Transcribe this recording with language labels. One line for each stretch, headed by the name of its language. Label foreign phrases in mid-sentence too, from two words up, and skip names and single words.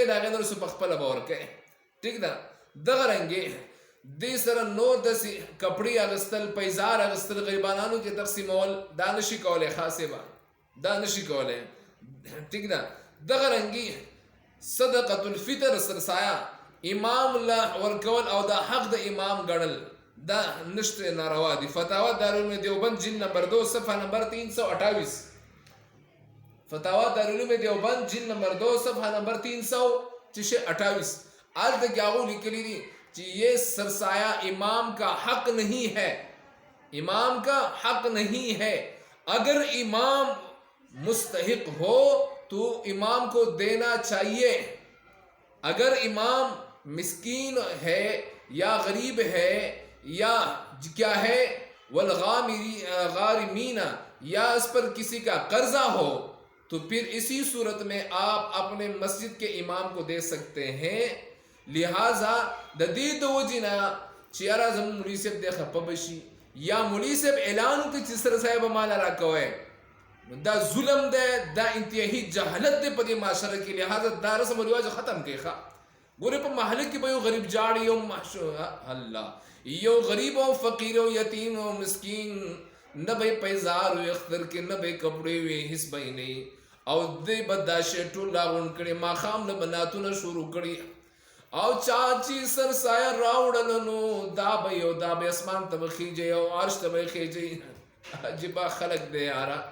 Pashto: د هغې نه وروسته په خپله به ورکوي ټیک ده دغه رنګې دې سره نور داسې کپړې اخیستل پیزار اخیستل غریبانانو کې تقسیمول دا نشي کولی خاصې به دا نشي کولی ټیک ده دغه رنګې صدقة الفطر سرسایه امام له ورکول او دا حق د امام ګڼل دا نشته ناروا دي فتاوا دارالعلوم دیوبند جلد نمبر 2 صفحه نمبر 328
Urdu: فتاوا دارالعلوم دیوبند جلد نمبر 2 صفحه نمبر 328 آج تک کیا لکلی دی کہ یہ سرسایہ امام کا حق نہیں ہے امام کا حق نہیں ہے اگر امام مستحق ہو تو امام کو دینا چاہیے اگر امام مسکین ہے یا غریب ہے یا کیا ہے والغارمین یا اس پر کسی کا قرضہ ہو تو پھر اسی صورت میں آپ اپنے مسجد کے امام کو دے سکتے ہیں لہذا
Pashto: د دې د وجې نه چې یاره زموږ مولوي صاحب دی خفه به شي یا مولوي صاحب اعلان وکړي چې سرسایه به ماله راکوئ نو دا ظلم دی دا انتهایي جهالت دی په دې معاشره کې لہذا دا رسم و رواج ختم کړئ ښه ګورې په محله کې به یو غریب جاړي الله یو غریب او فقیر او یتیم او مسکین نه به پیزار وي اختر کې نه به کپړې وي هیڅ به یې نه او دی به دا شی ټول راغونډ کړي ماښام نه به نعتونه شروع کړي او چاچی سرسایه راوړل نو دا به یو دا به اسمان ته به خیجئ او عرش ته به خیجئ عجیبه خلق دی یاره